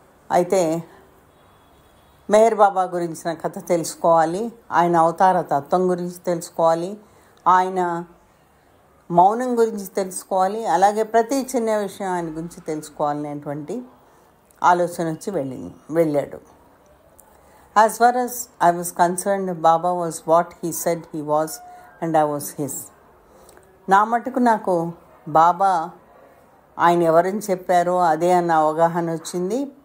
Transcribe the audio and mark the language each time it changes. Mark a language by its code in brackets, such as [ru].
[te] అయితే మెహర్ బాబా గురించిన కథ తెలుసుకోవాలి, ఆయన అవతార తత్వం గురించి తెలుసుకోవాలి, ఆయన మౌనం గురించి తెలుసుకోవాలి, అలాగే ప్రతి చిన్న విషయం ఆయన గురించి తెలుసుకోవాలనేటువంటి ఆలోచన వచ్చి వెళ్ళాడు. [en] As far as I was concerned, Baba was what he said he was and I was his. [te] నా మటుకు నాకు బాబా ఆయన ఎవరని చెప్పారో అదే అన్న అవగాహన వచ్చింది.